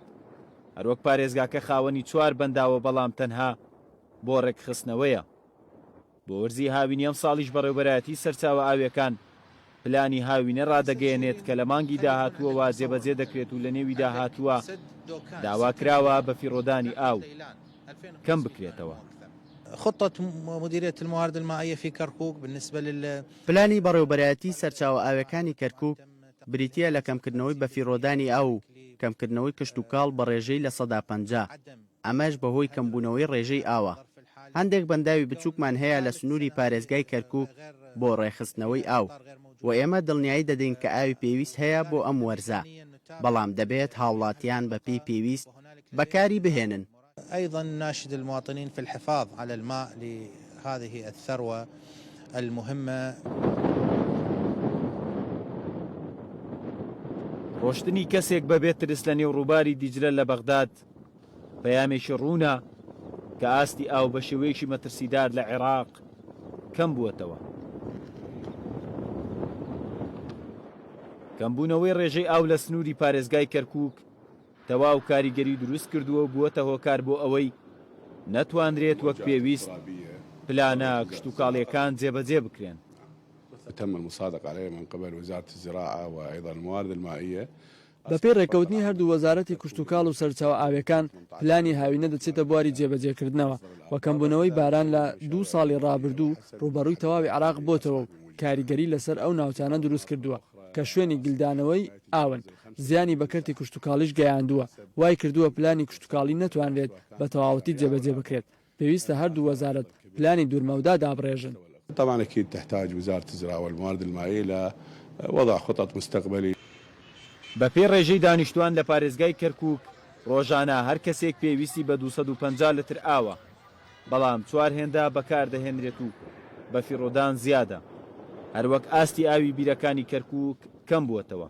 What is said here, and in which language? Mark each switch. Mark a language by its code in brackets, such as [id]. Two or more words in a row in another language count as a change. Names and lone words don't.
[ckb] هەروەک پارێزگاکە خاوەنی 4 بەنداوە بەڵام تەنها بۆ ڕێکخستنەوەیە. بۆ وەرزی هاوینی ئەم ساڵیش بەڕێوەبەرایەتی سەرچاوە ئاویەکان پلانی هاوینە ڕادەگەیەنێت کە لە مانگی داهاتووە وا جێبەجێ دەکرێت و لە نێوی داهاتووە داواکراوە بە فیڕۆدانی ئاو کەم بکرێتەوە. [ar] خطة مديرية الموارد المائية في كركوك بالنسبة [ckb] پلانی بەڕێوەبەرایەتی سەرچاوە ئاویەکانی کەرکووک بریتیە لە کەمکردنەوەی بە فیڕۆدانی ئاو کەمکردنەوەی کشتوکاڵ بە ڕێژەی لە 150. ئەمەش بەهۆی کەمبوونەوەی ڕێژەی ئاوە. هەندێک بەنداوی بچووکمان هەیە لە سنووری پارێزگای کەرکووک بۆ ڕێخستنەوەی ئاو و ئێمە دڵنیایی دەدەین کە ئاوی پێویست هەیە بۆ ئەم وەرزە، بەڵام دەبێت هاوڵاتیان بە پێی پێویست بەکاری بهێنن. [ar] أيضا ناشد المواطنين في الحفاظ على الماء لهذه الثروة المهمة. [ckb] ڕۆشتنی کەسێک بەبێت ترس لە نێو ڕووباری دیجلە لە بەغداد پەیامێکی ڕوونە کە ئاستی ئاو بە شێوەیەکی مەترسیدار لە عێراق کەم بووەتەوە. کەمبوونەوەی ڕێژەی ئاو لە سنووری پارێزگای کەرکووک تەواو کاریگەری دروست کردووە و بووەتە هۆکار بۆ ئەوەی نەتوانرێت وەک پێویست پلانە کشتوکاڵیەکان جێبەجێ بکرێن. [ar] تم المصادقة عليه من قبل وزارة الزراعة وأيضا الموارد المائية. [ckb] بەپێی ڕێکەوتنی هەردوو وەزارەتی کشتوکاڵ و سەرچاوە ئاویەکان پلانی هاوینە دەچێتە بواری جێبەجێکردنەوە و کەمبوونەوەی باران لە 2 ساڵی ڕابردوو ڕوبەڕووی تەواوی عێراق بۆتەوە و کاریگەری لەسەر ئەو ناوچانە دروست کردووە کە شوێنی گلدانەوەی ئاون زیانی بەکەرتی کشتوکاڵیش گەیاندووە، وای کردووە پلانی کشتوکاڵی نەتوانرێت بە تەواوەتی جێبەجێ بکرێت. پێویستە هەردوو وەزارەت پلانی دوورمەودا دابڕێژن. [ar] طبعا أكيد تحتاج وزارة الزراعة والموارد المائية لوضع خطط مستقبلية. [ckb] بەپێی ڕێژەی دانیشتوان لە پارێزگای کەرکووک ڕۆژانە هەر کەسێک پێویستی بە 250 لتر ئاوە، بەڵام 4 هێندە بەکاردەهێنرێت و بە فیڕۆدان زیادە. هەروەک ئاستی ئاوی بیرەکانی کەرکووک کەم بووەتەوە.